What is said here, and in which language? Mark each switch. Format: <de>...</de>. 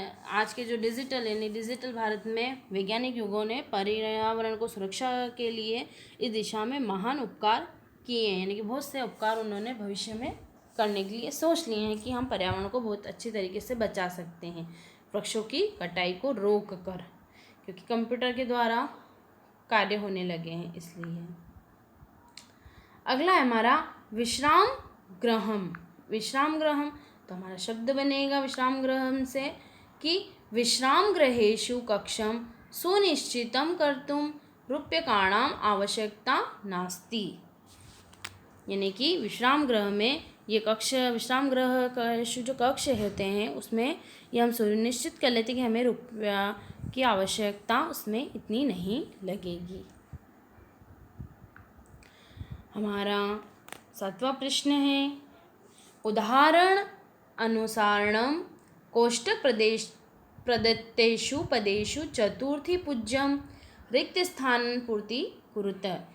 <hi>आज के जो डिजिटल यानी डिजिटल भारत में वैज्ञानिक युगों ने पर्यावरण को सुरक्षा के लिए इस दिशा में महान उपकार किए हैं, यानी कि बहुत से उपकार उन्होंने भविष्य में करने के लिए सोच लिए हैं कि हम पर्यावरण को बहुत अच्छी तरीके से बचा सकते हैं वृक्षों की कटाई को रोक कर, क्योंकि कंप्यूटर के द्वारा कार्य होने लगे हैं इसलिए। अगला है हमारा विश्राम गृहम। विश्राम गृहम, तो हमारा शब्द बनेगा विश्राम गृहम से कि</hi> <sa>विश्रामगृहेषु कक्षं सुनिश्चितं कर्तुं रूप्यकाणाम् आवश्यकता नास्ति।</sa> <hi>यानी कि विश्राम गृह में ये विश्राम गृह का जो कक्ष होते हैं उसमें ये हम सुनिश्चित कर लेते हैं कि हमें रुपया की आवश्यकता उसमें इतनी नहीं लगेगी। हमारा 7वां प्रश्न है,</hi> <sa>उदाहरण अनुसारणम कोष्टक प्रदत्तेषु पदेषु चतुर्थी पूज्यम रिक्त स्थान पूर्ति कुरुत।</sa>